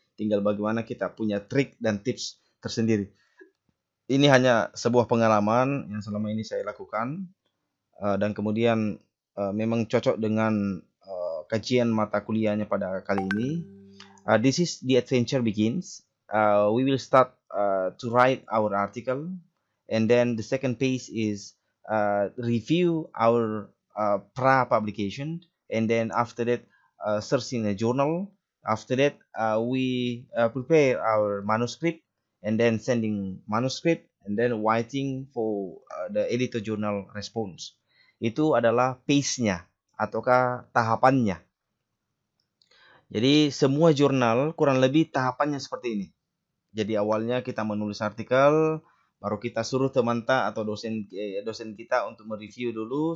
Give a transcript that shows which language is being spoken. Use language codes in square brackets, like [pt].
[id] Tinggal bagaimana kita punya trik dan tips tersendiri. Ini hanya sebuah pengalaman yang selama ini saya lakukan, dan kemudian memang cocok dengan kajian mata kuliahnya pada kali ini. [en] This is the adventure begins. We will start to write our article, and then the second phase is review our publication, and then after that searching a journal. After that we prepare our manuscript, and then sending manuscript, and then waiting for the editor journal response. [id] Itu adalah pace-nya ataukah tahapannya. Jadi semua jurnal kurang lebih tahapannya seperti ini. Jadi awalnya kita menulis artikel, baru kita suruh teman atau dosen kita untuk mereview dulu.